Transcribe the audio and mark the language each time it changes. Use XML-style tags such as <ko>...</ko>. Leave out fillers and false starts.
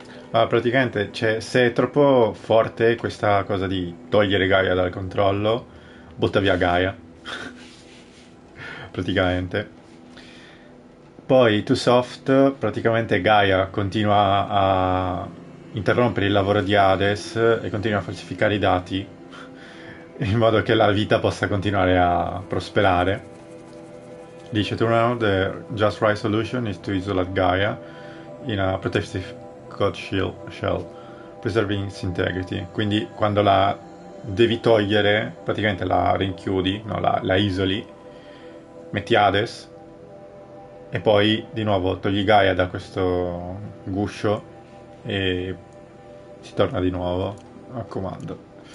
<it>Praticamente se è troppo forte questa cosa di togliere Gaia dal controllo, butta via Gaia. Praticamente. Poi</it> <en>too soft,</en> <it>praticamente Gaia continua a interrompere il lavoro di Hades e continua a falsificare i dati in modo che la vita possa continuare a prosperare.</it> <en>Dice to now the just right solution is to isolate Gaia in a protective code shell, preserving its integrity.</en> <it>Quindi quando la devi togliere, praticamente la rinchiudi, no, la isoli, metti Hades e poi di nuovo togli Gaia da questo guscio e si torna di nuovo a comando.</it>